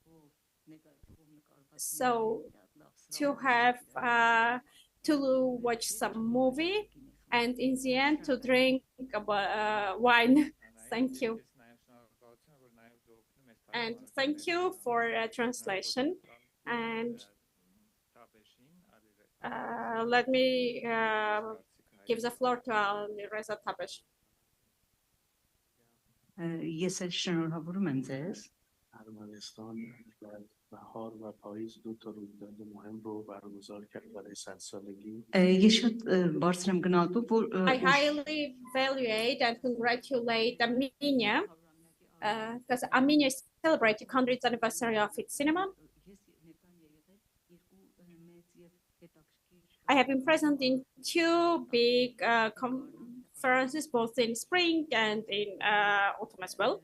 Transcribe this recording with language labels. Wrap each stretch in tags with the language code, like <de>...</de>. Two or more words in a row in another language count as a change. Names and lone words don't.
<en>So to have to watch some movie, and in the end to drink wine. Thank you. And thank you for translation. And let me give the floor to Reza Tabesh.</en> <hy>Ես էլ շնորհավորում եմ ձեզ։</hy> <fa>ارمنستان در بهار و پاییز دو تا رویداد مهم رو برگزار کرد برای 100 سالگی.</fa> <hy>Ես շատ բարձր եմ գնահատում, որ</hy> <en>I highly evaluate and congratulate Armenia because Armenia is celebrating 100th anniversary of its cinema. I have been present in two big conferences, both in spring and in autumn as well.</en>